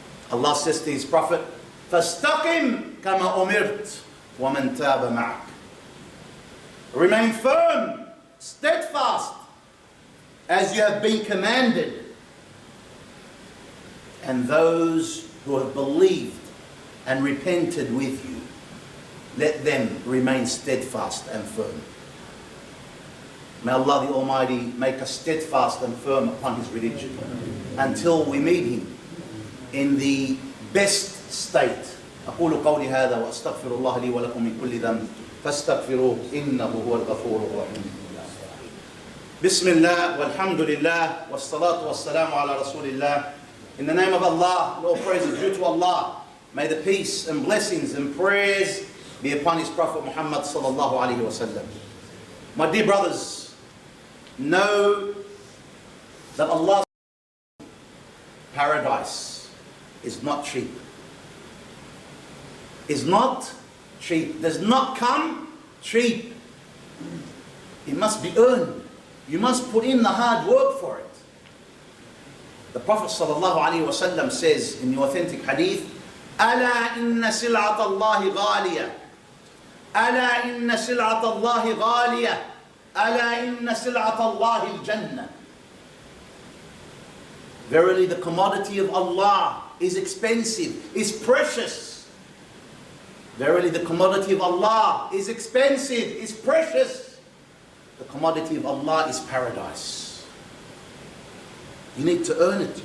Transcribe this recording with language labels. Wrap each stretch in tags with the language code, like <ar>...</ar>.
<en>Allah says to his Prophet,</en> <ar>فَاسْتَقِمْ كَمَا أُمِرْتَ وَمَنْ تَابَ مَعَكَ.</ar> <en>Remain firm, steadfast, as you have been commanded. And those who have believed and repented with you, let them remain steadfast and firm. May Allah the Almighty make us steadfast and firm upon His religion until we meet Him in the best state.</en> <ar>أقول قولي هذا وأستغفر الله لي ولكم من كل ذنب فاستغفروه إنه هو الغفور الرحيم. بسم الله والحمد لله والصلاة والسلام على رسول الله.</ar> <en>In the name of Allah, all praise is due to Allah. May the peace and blessings and prayers be upon His Prophet Muhammad sallallahu alaihi wasallam. My dear brothers, know that Allah's paradise is not cheap. Is not cheap. Does not come cheap. It must be earned. You must put in the hard work for it. The Prophet sallallahu alaihi wasallam says in the authentic hadith,</en> <ar>ألا إن سلعة الله غالية ألا إن سلعة الله غالية ألا إن سلعة الله الجنة.</ar> <en>Verily the commodity of Allah is expensive, is precious. Verily the commodity of Allah is expensive, is precious. The commodity of Allah is paradise. You need to earn it.</en>